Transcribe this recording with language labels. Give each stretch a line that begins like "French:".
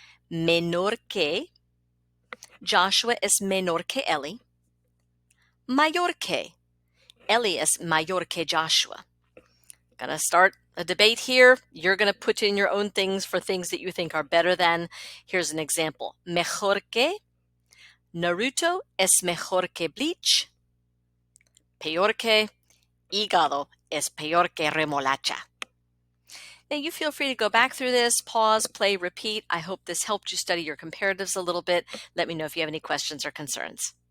Spanish: Menor que. Joshua es menor que Ellie. Mayor que. Ellie es mayor que Joshua.
English: Gonna start a debate here. You're gonna put in your own things for things that you think are better than. Here's an example. Mejor que.
Spanish: Naruto es mejor que Bleach. Peor que. Hígado es peor que remolacha.
English: Now you feel free to go back through this, pause, play, repeat. I hope this helped you study your comparatives a little bit. Let me know if you have any questions or concerns.